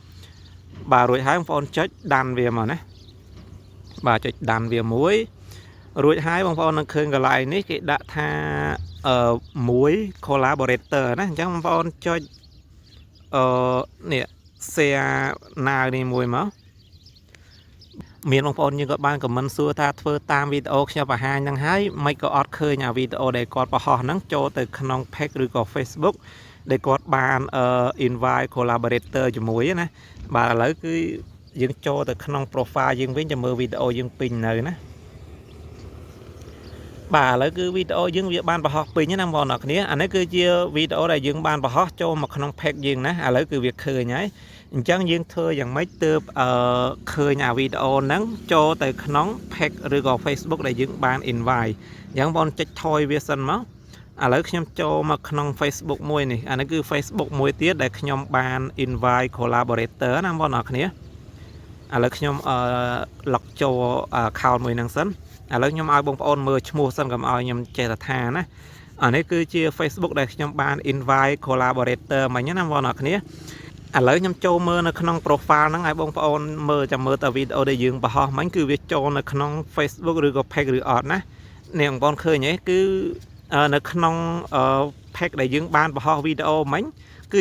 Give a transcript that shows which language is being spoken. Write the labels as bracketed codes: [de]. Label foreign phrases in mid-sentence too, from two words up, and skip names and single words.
[km] បាទរួចហើយបងប្អូនចុចដានវាមកណាបាទចុចដានវាមួយរួចហើយបងប្អូននឹងឃើញកន្លែងនេះគេដាក់ថាមួយ collaborator ណាអញ្ចឹងបងប្អូនចុចនេះ share now នេះមួយមកមានបងប្អូនយើងក៏បានខមមិនសួរថាធ្វើតាមវីដេអូខ្ញុំបង្ហាញហ្នឹងហើយមិនក៏អត់ឃើញអាវីដេអូដែលគាត់បង្ហោះហ្នឹងចូលទៅក្នុង page ឬក៏ Facebook ដែលគាត់បាន [en] invite collaborator [km] ជាមួយណាបាទឥឡូវគឺយើងចូលទៅក្នុង profile យើងវិញចាំមើលវីដេអូយើងពេញនៅណា បាទឥឡូវគឺវីដេអូយើងវាបានបង្ហោះពេញណាបងប្អូនអរគ្នាអានេះគឺជាវីដេអូដែលយើងបានបង្ហោះចូលមកក្នុង page យើងណាឥឡូវគឺវាឃើញហើយអញ្ចឹងយើងធ្វើយ៉ាងម៉េចទើបឃើញអាវីដេអូហ្នឹងចូលទៅក្នុង page ឬក៏ Facebook ដែលយើងបាន invite អញ្ចឹងបងចុចថយវា សិនមកឥឡូវខ្ញុំចូលមកក្នុង Facebook មួយនេះអានេះគឺ Facebook មួយទៀតដែលខ្ញុំបាន [en] invite collaborator [km] ណាបងប្អូនអរគ្នាឥឡូវខ្ញុំ log ចូល account មួយហ្នឹងសិនឥឡូវខ្ញុំឲ្យបងប្អូនមើលឈ្មោះសិនកុំឲ្យខ្ញុំចេះថា ណាអានេះគឺជា Facebook ដែលខ្ញុំបាន [en] invite collaborator [km] មិញណាបងប្អូនអរគ្នាឥឡូវខ្ញុំចូលមើលនៅក្នុង profile ហ្នឹងឲ្យបងប្អូនមើលចាំមើលតើវីដេអូដែលយើងបង្ហោះមិញគឺវា ចូលនៅក្នុង Facebook ឬក៏ page ឬអត់ណានេះបងប្អូនឃើញទេគឺនៅក្នុង page ដែលយើងបានបង្ហោះវីដេអូមិញគឺ